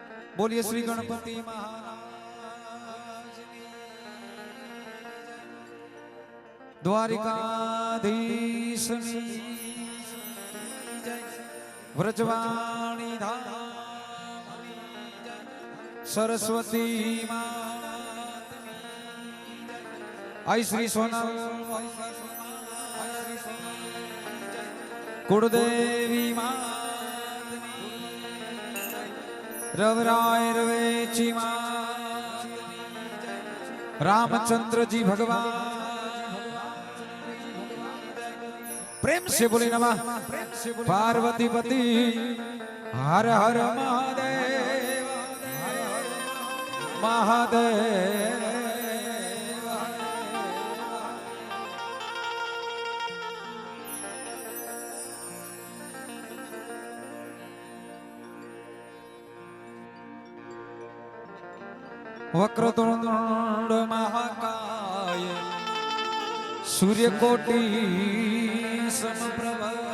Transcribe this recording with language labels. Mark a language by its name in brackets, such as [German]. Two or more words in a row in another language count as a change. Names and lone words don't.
[Hindi] बोलिए श्री गणपति महाराज द्वारिकाधीश व्रजवाणी धाम सरस्वती आई श्री सोनल कुलदेवी रवराय रवेची रामचंद्र जी भगवान प्रेम से बोले नमः पार्वती पति हर हर महादेव [Sanskrit] महादेव वक्रतुंड महाकाय सूर्यकोटि समप्रभ